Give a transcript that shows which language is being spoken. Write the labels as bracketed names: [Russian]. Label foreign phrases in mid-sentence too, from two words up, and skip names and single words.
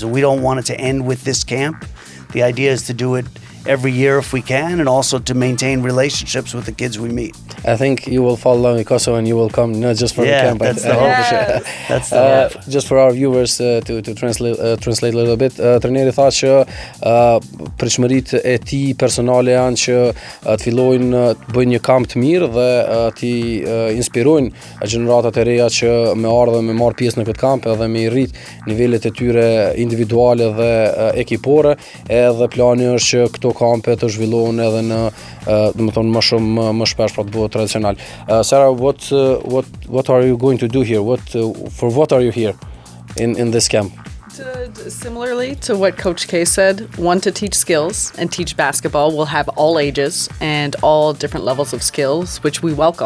[English] And we don't want it to end with this camp. The idea is to do it every year if we can, and also to maintain relationships with the kids we meet. I think you will fall along in Kosovo and you will come not just for the camp. That's the hope. That's the hope. Just for our viewers to translate a little bit. [Albanian] Trajneri tha që pritshmëritë e tij personale janë që të fillojnë të bëjnë një kamp të mirë dhe të inspirojnë gjeneratat e reja që me ardhe me marr pjesë në këtë kamp edhe me rrit nivelet e tyre individuale dhe ekipore, edhe plani është që këto kampe të zhvillohen edhe në domethënë më shpesh për të bërë tradicional. [English] Sarah, what are you going to do here? For what are you here in this camp? Similarly to what Coach K said, one, to teach skills and teach basketball. We'll have all ages and all different levels of skills, which we welcome.